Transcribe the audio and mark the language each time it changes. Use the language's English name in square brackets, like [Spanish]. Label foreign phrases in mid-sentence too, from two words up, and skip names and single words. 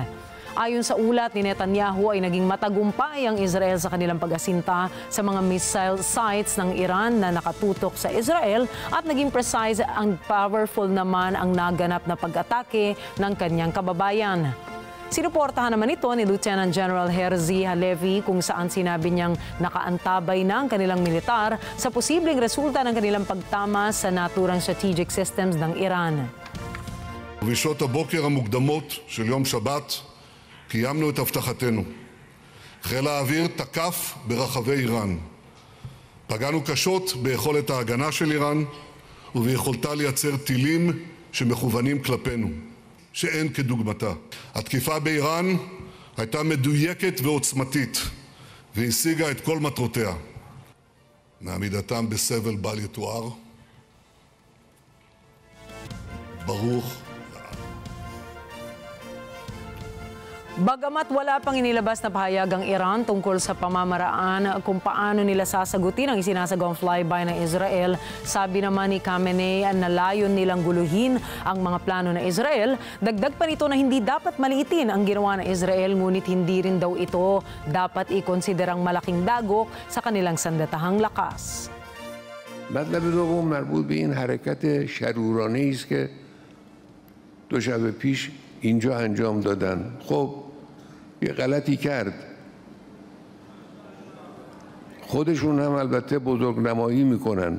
[Filipino] Ayon sa ulat ni Netanyahu ay naging matagumpay ang Israel sa kanilang pag-asinta sa mga [English] missile sites [Filipino] ng Iran na nakatutok sa Israel at naging precise ang powerful naman ang naganap na pag-atake ng kanyang kababayan. Sinuportahan naman ito ni Lieutenant General Herzi Halevi kung saan sinabi niyang nakaantabay na ang kanilang militar sa posibleng resulta ng kanilang pagtama sa naturang [English] strategic systems [Filipino] ng Iran. [Hebrew] בשעות הבוקר המוקדמות של יום שבת קיימנו את הבטחתנו. חיל האוויר תקף ברחבי איראן. פגענו קשות ביכולת ההגנה של איראן וביכולתה לייצר טילים שמכוונים כלפינו. שאין כדוגמתה. התקיפה באיראן הייתה מדויקת ועוצמתית והשיגה את כל מטרותיה. מעמידתם בסבל בל יתואר. ברוך. [Filipino] Bagamat wala pang inilabas na pahayag ang Iran tungkol sa pamamaraan kung paano nila sasagutin ang isinasagawang flyby ng Israel, sabi naman ni Khamenei na layon nilang guluhin ang mga plano ng Israel. Dagdag pa nito na hindi dapat maliitin ang ginawa ng Israel, ngunit hindi rin daw ito dapat ikonsiderang malaking dagok sa kanilang sandatahang lakas. [Persian] مطلب دوم مربوط به این حرکت شرورانه‌ای است که دو شب پیش اینجا انجام دادن. خب یه غلطی کرد. خودشون هم البته بزرگنمایی میکنن.